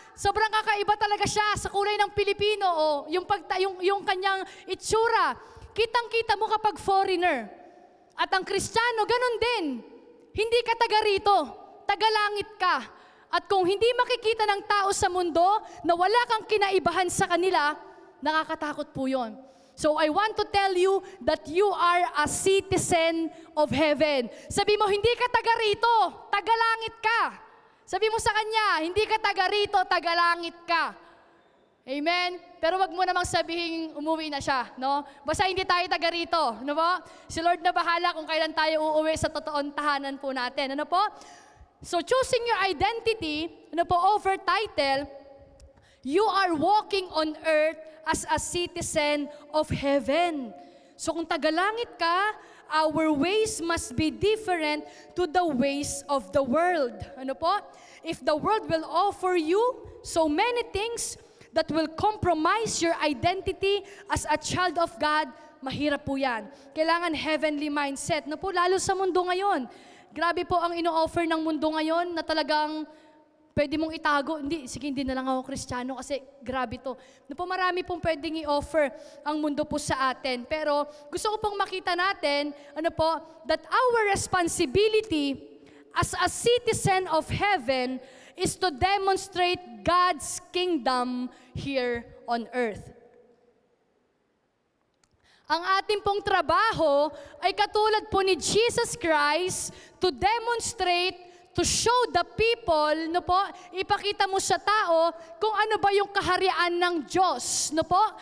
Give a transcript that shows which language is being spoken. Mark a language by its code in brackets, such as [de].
[tl] Sobrang kakaiba talaga siya sa kulay ng Pilipino, o yung kanyang itsura. Kitang-kita mo kapag foreigner. At ang Kristiyano, ganun din. Hindi ka taga rito, taga-langit ka. At kung hindi makikita ng tao sa mundo na wala kang kinaibahan sa kanila, nakakatakot po yun. [en] So I want to tell you that you are a citizen of heaven. [tl] Sabi mo, hindi ka taga rito, taga-langit ka. Sabi mo sa kanya, hindi ka taga rito, taga-langit ka. Amen? Pero wag mo namang sabihin umuwi na siya, no? Basta hindi tayo taga rito, no po? Si Lord na bahala kung kailan tayo uuwi sa totoong tahanan po natin, ano po? [en] So choosing your identity, ano po, over title, you are walking on earth as a citizen of heaven. [tl] So kung tagalangit ka, [en] our ways must be different to the ways of the world. [tl] Ano po? [en] If the world will offer you so many things that will compromise your identity as a child of God, [tl] mahirap po yan. Kailangan heavenly mindset. Ano po? Lalo sa mundo ngayon. Grabe po ang ino-offer ng mundo ngayon na talagang pwede mong itago. Hindi na lang ako Kristiyano kasi grabe to. No po, marami pong pwedeng i-offer ang mundo po sa atin. Pero gusto ko pong makita natin, [en] ano po, that our responsibility as a citizen of heaven is to demonstrate God's kingdom here on earth. [tl] Ang ating pong trabaho ay katulad po ni Jesus Christ [en] to demonstrate, to show the people, [tl] no po, ipakita mo sa tao kung ano ba yung kaharian ng Diyos, no po?